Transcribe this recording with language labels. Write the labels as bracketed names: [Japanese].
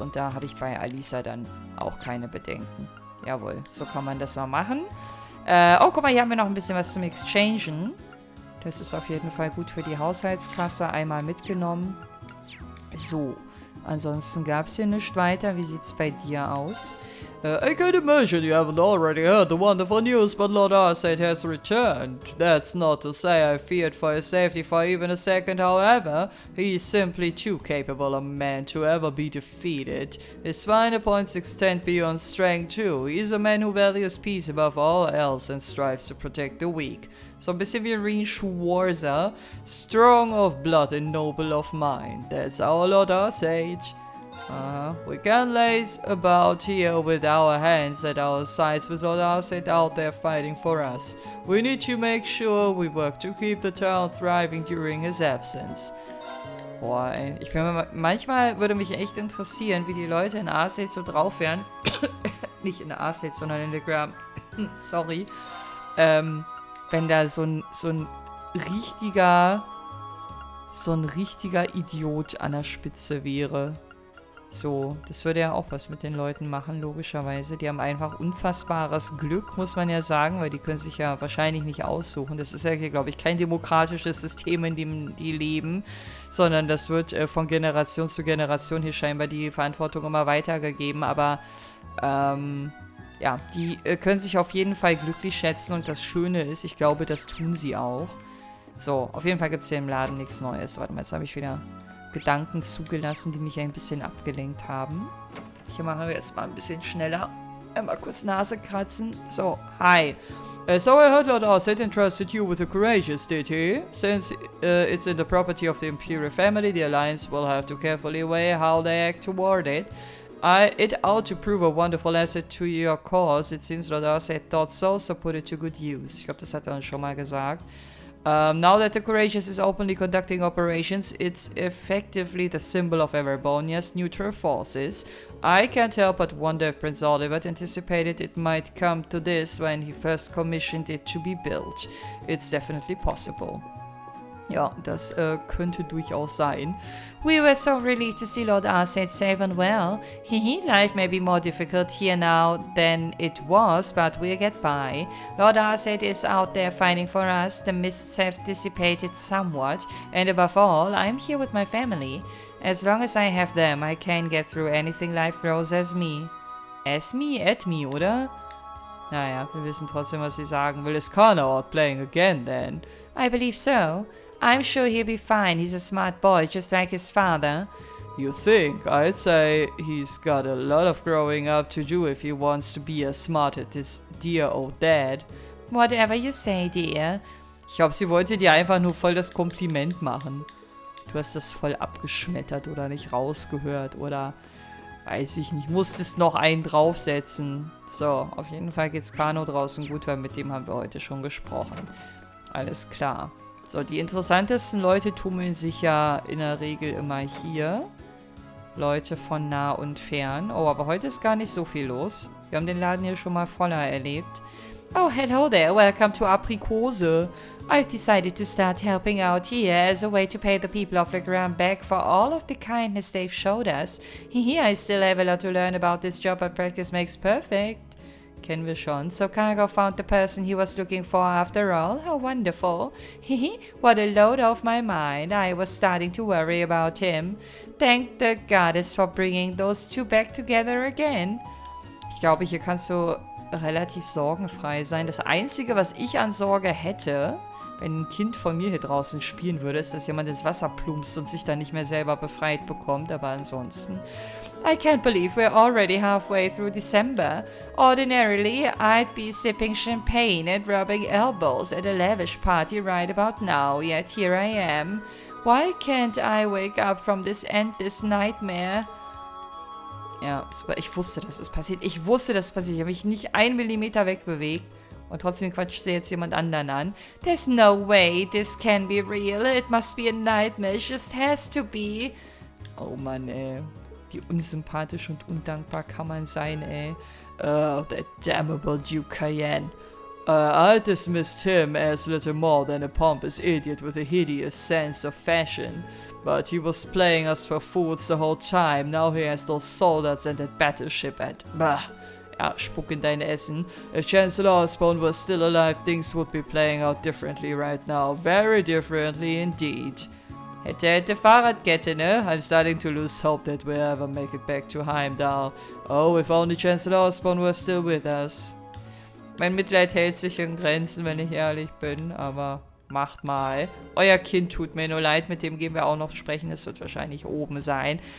[German] Und da habe ich bei Alisa dann auch keine Bedenken. Jawohl, so kann man das mal machen. Oh, guck mal, hier haben wir noch ein bisschen was zum Exchangen. Das ist auf jeden Fall gut für die Haushaltskasse. Einmal mitgenommen. So, ansonsten gab es hier nichts weiter. Wie sieht es bei dir aus? [English] I can imagine you haven't already heard the wonderful news, but Lord Arcade has returned. That's not to say I feared for his safety for even a second, however. He is simply too capable a man to ever be defeated. His finer points extend beyond strength too. He is a man who values peace above all else and strives to protect the weak. [German] So ein bisschen wie Reen Schwarzer. [English] Strong of blood and noble of mind. That's our Lord Arcade. We can't laze about here with our hands at our sides with Lord Arcade out there fighting for us. We need to make sure we work to keep the town thriving during his absence. [German] Boah, ey. Manchmal würde mich echt interessieren, wie die Leute in Arcade so drauf wären. Nicht in Arcade, sondern in der Gram. Sorry. Wenn da so ein richtiger Idiot an der Spitze wäre. So, das würde ja auch was mit den Leuten machen, logischerweise. Die haben einfach unfassbares Glück, muss man ja sagen, weil die können sich ja wahrscheinlich nicht aussuchen. Das ist ja hier, glaube ich, kein demokratisches System, in dem die leben, sondern das wird von Generation zu Generation hier scheinbar die Verantwortung immer weitergegeben. Aber, ja, die können sich auf jeden Fall glücklich schätzen und das Schöne ist, ich glaube, das tun sie auch. So, auf jeden Fall gibt es hier im Laden nichts Neues. Warte mal, jetzt habe ich wieder Gedanken zugelassen, die mich ein bisschen abgelenkt haben. Hier machen wir jetzt mal ein bisschen schneller. Einmal kurz Nase kratzen. So, hi. [English] So I heard Lord Arcade entrusted you with the courageous, did he? Since it's in the property of the Imperial family, the Alliance will have to carefully weigh how they act toward it. It ought to prove a wonderful asset to your cause. It seems Lord Arcade thought so, so put it to good use. [German] Ich glaube, das hat er uns schon mal gesagt. [English] Now that the Courageous is openly conducting operations, it's effectively the symbol of Everbonia's neutral forces. I can't help but wonder if Prince Oliver anticipated it might come to this when he first commissioned it to be built. It's definitely possible. [German] Ja, das könnte durchaus sein. [English] We were so relieved to see Lord Arcade safe and well. Life may be more difficult here now than it was, but we'll get by. Lord Arcade is out there fighting for us, the mists have dissipated somewhat, and above all, I'm here with my family. As long as I have them, I can get through anything life throws as me. At me, [German] oder? Naja, wir wissen trotzdem, was sie sagen will. [English] Is Kana out playing again, then? I believe so. I'm sure he'll be fine. He's a smart boy, just like his father. You think? I'd say he's got a lot of growing up to do if he wants to be as smart as his dear old dad. Whatever you say, dear. [German] Ich glaube, sie wollte dir einfach nur voll das Kompliment machen. Du hast das voll abgeschmettert oder nicht rausgehört oder weiß ich nicht, musstest noch einen draufsetzen. So, auf jeden Fall geht's Kano draußen gut, weil mit dem haben wir heute schon gesprochen. Alles klar. So, die interessantesten Leute tummeln sich ja in der Regel immer hier. Leute von nah und fern. Oh, aber heute ist gar nicht so viel los. Wir haben den Laden hier schon mal voller erlebt. [English] Oh, hello there. Welcome to Aprikose. I've decided to start helping out here as a way to pay the people of the ground back for all of the kindness they've showed us. I still have a lot to learn about this job, but practice makes perfect. [German] kennen wir schon. [English] So Cargo found the person he was looking for after all. How wonderful. Hehe, what a load off my mind. I was starting to worry about him. Thank the goddess for bringing those two back together again. [German] Ich glaube, hier kannst du relativ sorgenfrei sein. Das Einzige, was ich an Sorge hätte, wenn ein Kind von mir hier draußen spielen würde, ist, dass jemand ins Wasser plumpst und sich dann nicht mehr selber befreit bekommt. Aber ansonsten... [English] I can't believe we're already halfway through December. Ordinarily, I'd be sipping champagne and rubbing elbows at a lavish party right about now, yet here I am. Why can't I wake up from this endless nightmare? [German] Ja, super. Ich wusste, dass es passiert. Ich wusste, dass es passiert. Ich habe mich nicht 1 Millimeter wegbewegt. Und trotzdem quatscht sie jetzt jemand anderen an. [English] There's no way this can be real. It must be a nightmare. It just has to be. [German] Oh Mann, ey. Wie unsympathisch und undankbar kann man sein, ey. [English] Oh, that damnable Duke Cayenne. I dismissed him as little more than a pompous idiot with a hideous sense of fashion. But he was playing us for fools the whole time. Now he has those soldiers and that battleship and... Bah! [German] Ja, spuck in dein Essen. [English] If Chancellor Osborne was still alive, things would be playing out differently right now. Very differently indeed. [German] Hätte Fahrradkette, ne? [English] I'm starting to lose hope that we'll ever make it back to Heimdall. Oh, if only Chancellor Osborne was still with us. [German] Mein Mitleid hält sich in Grenzen, wenn ich ehrlich bin, aber macht mal. Euer Kind tut mir nur leid, mit dem gehen wir auch noch sprechen, es wird wahrscheinlich oben sein.